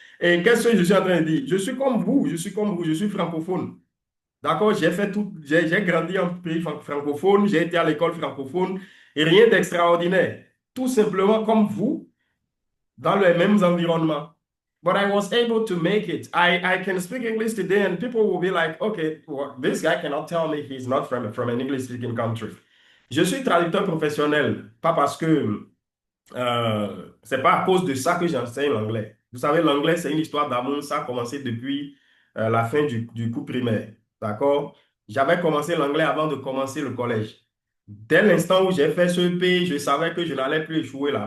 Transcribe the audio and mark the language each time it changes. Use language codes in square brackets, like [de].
[fr] Et qu'est-ce que je suis en train de dire? Je suis comme vous, je suis comme vous, je suis francophone. D'accord? J'ai fait tout, j'ai grandi en pays francophone, j'ai été à l'école francophone et rien d'extraordinaire. Tout simplement comme vous, dans les mêmes environnements. [en] But I was able to make it. I can speak English today, and people will be like, okay, well, this guy cannot tell me he's not from an English-speaking country. [fr] Je suis traducteur professionnel, pas parce que c'est pas à cause de ça que j'enseigne l'anglais. Vous savez, l'anglais, c'est une histoire d'amour. Ça a commencé depuis la fin du cours primaire. D'accord? J'avais commencé l'anglais avant de commencer le collège. Dès l'instant où j'ai fait ce EP, je savais que je n'allais plus échouer là.